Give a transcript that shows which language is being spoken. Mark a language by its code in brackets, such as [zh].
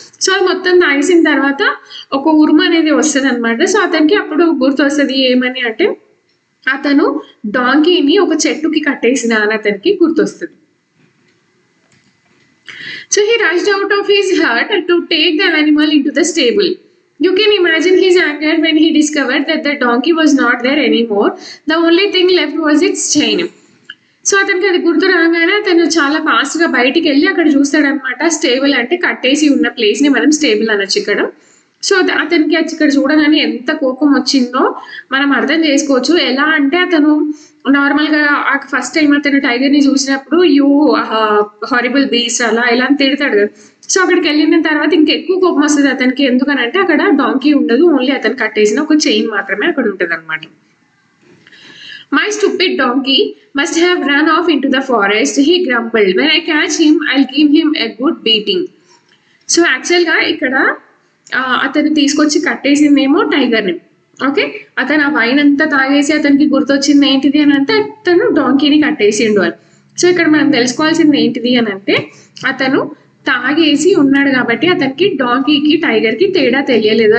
[te] So అది మొత్తం తాగేసిన తర్వాత ఒక ఉరుము అనేది వస్తుంది అనమాట. సో అతనికి అప్పుడు గుర్తు వస్తుంది ఏమని అంటే అతను డాంకీని ఒక చెట్టుకి కట్టేసిన అని అతనికి గుర్తొస్తుంది. [en] So he rushed out of his hut to take the animal into the stable. You can imagine his anger when he discovered that the donkey was not there anymore. The only thing left was its chain. [te] So అతనికి అది గుర్తు రాగానే అతను చాలా fast గా బయటికి వెళ్ళి అక్కడ చూస్తాడనమాట. స్టేబుల్ అంటే కట్టేసి ఉన్న ప్లేస్ ని మనం స్టేబుల్ అనొచ్చు ఇక్కడ. సో అతనికి ఇక్కడ చూడగానే ఎంత కోపం వచ్చిందో మనం అర్థం చేసుకోవచ్చు. ఎలా అంటే అతను నార్మల్ గా ఫస్ట్ టైం అతను టైగర్ ని చూసినప్పుడు [en] you horrible beast [te] అలా ఇలా తిడతాడు కదా. సో అక్కడికి వెళ్ళిన తర్వాత ఇంకెక్కువ కోపం వస్తుంది అతనికి. ఎందుకనంటే అక్కడ డాంకీ ఉండదు, ఓన్లీ అతను కట్టేసిన ఒక చైన్ మాత్రమే అక్కడ ఉంటుంది అనమాట. [en] My stupid donkey must have run off into the forest, he grumbled. When I catch him, I'll give him a good beating. [te] So యాక్చువల్గా ఇక్కడ అతను తీసుకొచ్చి కట్టేసిందేమో టైగర్ని. ఓకే, అతను ఆ వైన్ అంతా తాగేసి అతనికి గుర్తొచ్చింది ఏంటిది అని అంటే అతను డాంకీని కట్టేసిండు అని. సో ఇక్కడ మనం తెలుసుకోవాల్సింది ఏంటిది అని అంటే అతను తాగేసి ఉన్నాడు కాబట్టి అతనికి డాంకీకి టైగర్కి తేడా తెలియలేదు.